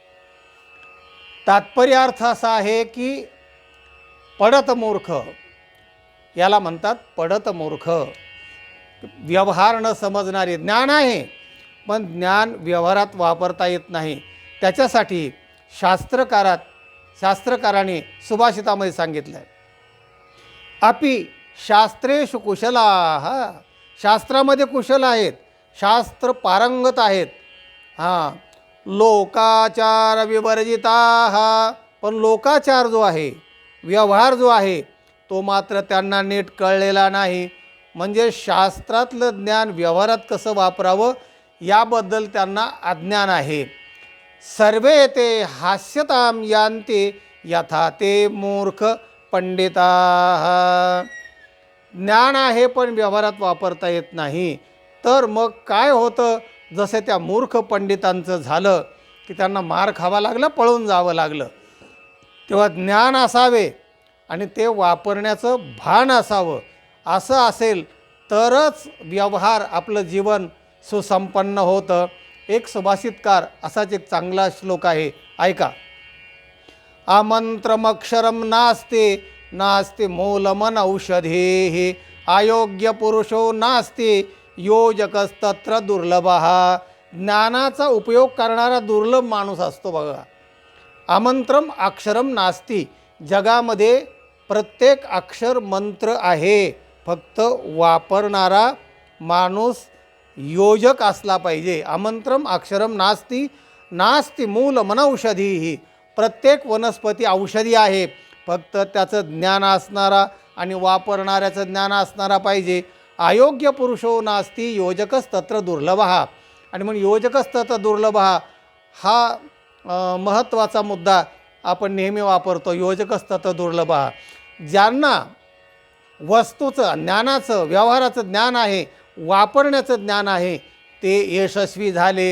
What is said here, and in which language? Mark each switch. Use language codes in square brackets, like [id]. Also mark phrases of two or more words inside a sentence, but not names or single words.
[mr] तात्पर्य अर्थ असा आहे की पडत मूर्ख, याला म्हणतात पडत मूर्ख। व्यवहार न समजणारे, ज्ञान आहे पण ज्ञान व्यवहारात वापरता येत नाही। त्याच्यासाठी शास्त्रकाराने सुभाषितामध्ये सांगितलं आहे, [sa] अपि शास्त्रेषु कुशलाः। [mr] शास्त्रामध्ये कुशल आहेत, शास्त्र पारंगत आहेत। [sa] लोकाचार विवर्जिताः, [mr] पण लोकाचार जो आहे, व्यवहार जो आहे, तो मात्र त्यांना नीट कळलेला नाही। म्हणजे शास्त्रातलं ज्ञान व्यवहारात कसं वापरावं याबद्दल त्यांना अज्ञान आहे। [sa] सर्वे ते हास्यताम यांते यथा ते मूर्ख पंडिता. [mr] ज्ञान आहे पण व्यवहारात वापरता येत नाही, तर मग काय होतं, जसे त्या मूर्ख पंडितांचं झालं की त्यांना मार खावा लागला, पळून जावं लागलं. तेव्हा ज्ञान असावे आणि ते वापरण्याचं भान असावं. असं असेल तरच व्यवहार, आपलं जीवन सुसंपन्न होतं. एक सुभाषितकार असाच एक चांगला श्लोक आहे, ऐका. [sa] आमंत्रमक्षरम नास्ति नास्ति मूलमन औषधे अयोग्य पुरुषो नास्ति योजकस्तत्र दुर्लभः. [mr] ज्ञानाचा उपयोग करणारा दुर्लभ माणूस असतो बघा. [sa] आमंत्रम अक्षरम नास्ति, [mr] जगामध्ये प्रत्येक अक्षर मंत्र आहे, फक्त वापरणारा माणूस योजक असला पाहिजे. [sa] आमंत्रम अक्षरम नास्ति नास्ति मूलमनौषधी. [mr] प्रत्येक वनस्पती औषधी आहे, फक्त त्याचं ज्ञान असणारा आणि वापरणाऱ्याचं ज्ञान असणारा पाहिजे. [sa] अयोग्य पुरुषो नास्ति योजकस्तत्र दुर्लभः. [mr] आणि म्हणून [sa] योजकस्तत्र दुर्लभः [mr] हा महत्त्वाचा मुद्दा आपण नेहमी वापरतो. [sa] योजकस्तत्र दुर्लभः. [mr] ज्यांना वस्तूचं, ज्ञानाचं, व्यवहाराचं ज्ञान आहे, वापरण्याचं ज्ञान आहे, ते यशस्वी झाले.